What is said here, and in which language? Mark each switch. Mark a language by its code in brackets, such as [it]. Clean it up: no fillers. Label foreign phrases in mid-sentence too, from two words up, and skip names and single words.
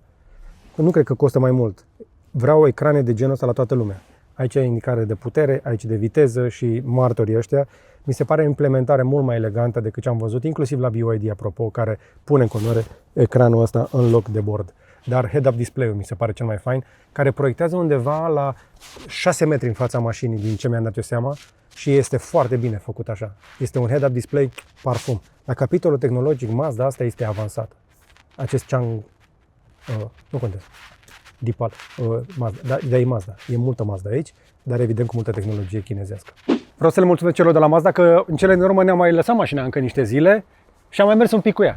[ro] Nu cred că costă mai mult. Vreau ecrane de genul ăsta la toată lumea. Aici e indicare de putere, aici de viteză și martorii ăștia. Mi se pare o implementare mult mai elegantă decât ce am văzut, inclusiv la BYD, apropo, care pune în continuare ecranul ăsta în loc de bord. Dar [en] head-up display-ul [ro] mi se pare cel mai fain, care proiectează undeva la 6 metri în fața mașinii, din ce mi-am dat eu seama, și este foarte bine făcut așa. Este un [en] head-up display [ro] parfum. La capitolul tehnologic, Mazda asta este avansat. Acest Chang, nu contează. Deepal, Mazda, da, e Mazda. E multă Mazda aici, dar evident cu multă tehnologie chinezească. Vreau să le mulțumesc celor de la Mazda că în cele din urmă ne-am mai lăsat mașina încă niște zile și am mai mers un pic cu ea.